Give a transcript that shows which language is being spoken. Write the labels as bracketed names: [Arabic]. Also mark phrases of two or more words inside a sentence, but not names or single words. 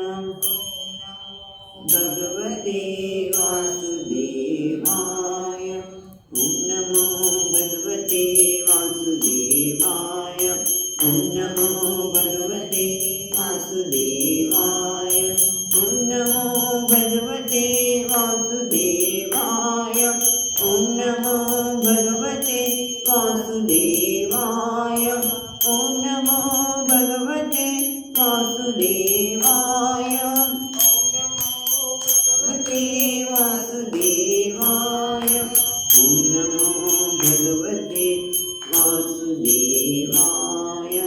[Sanskrit] भगवते वासुदेवाय। ॐ नमो भगवते वासुदेवाय। ॐ नमो भगवते वासुदेवाय। ॐ नमो भगवते वासुदेवाय। ઓમ નમો ભગવતે વાસુદેવાય. ઓમ નમો ભગવતે વાસુદેવાય. ભગવતે વાસુદેવાય. ઓમ નમો ભગવતે વાસુદેવાય.